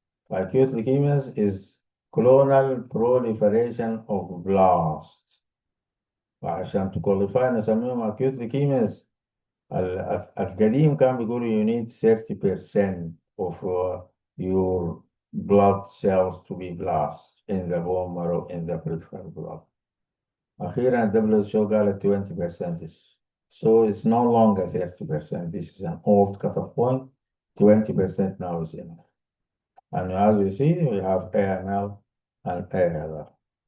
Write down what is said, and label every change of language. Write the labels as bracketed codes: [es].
[en] Acute leukemias is clonal proliferation of blasts. [ar] وعشان تكواليفاي نسميهم [en] acute leukemias [ar] القديم كان بيقولوا [en] you need 30% of your blood cells to be blast in the bone marrow in the peripheral blood. [ar] أخيرا WHO قالت 20%. [en] So it's no longer 30%. This is an old cutoff point. 20% now is enough. And as you see, we have AML and ALL.